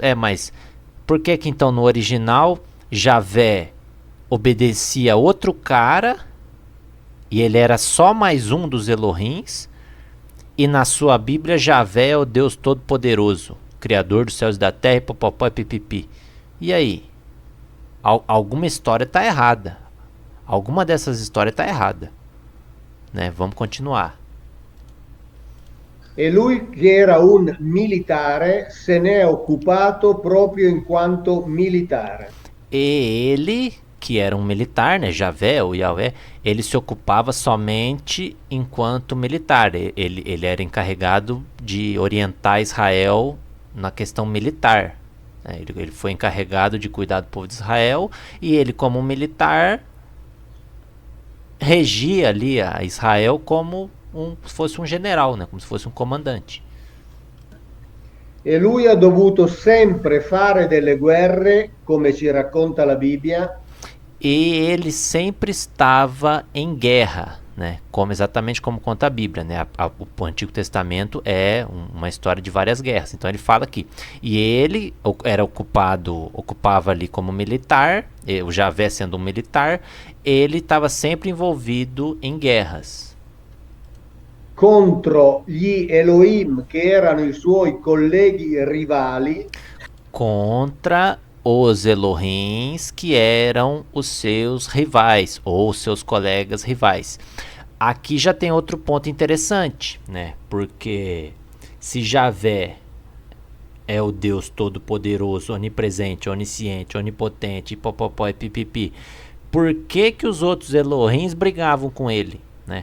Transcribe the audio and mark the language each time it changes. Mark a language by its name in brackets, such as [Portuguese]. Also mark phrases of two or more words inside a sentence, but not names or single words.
[Portuguese] Mas por que que então no original Javé obedecia outro cara e ele era só mais um dos Elohims, e na sua Bíblia Javé é o Deus Todo-Poderoso, Criador dos céus e da terra, e popopó e pipipi? E aí? Alguma história está errada. Alguma dessas histórias está errada, né? Vamos continuar. [Italian] E lui, che era un militare, se ne è occupato proprio in quanto militare. [Portuguese] E ele, que era um militar, né, Javé ou Yahvé, ele se ocupava somente enquanto militar. Ele era encarregado de orientar Israel na questão militar. Ele foi encarregado de cuidar do povo de Israel, e ele, como militar, regia ali a Israel como se fosse um general, né? Como se fosse um comandante. [Italian] E lui ha dovuto sempre fare delle guerre, come ci racconta la Bibbia, [Portuguese] E ele sempre estava em guerra, né? Exatamente como conta a Bíblia, né? O Antigo Testamento é uma história de várias guerras. Então ele fala aqui. E ele era ocupava ali como militar, o Javé sendo um militar, ele estava sempre envolvido em guerras [Italian] contro gli Elohim, che erano i suoi colleghi rivali, [Portuguese] contra os Elohims, que eram os seus rivais ou seus colegas rivais. Aqui já tem outro ponto interessante, né? Porque se Javé é o Deus todo-poderoso, onipresente, onisciente, onipotente, popopó e pipipi, por que que os outros Elohims brigavam com ele, né?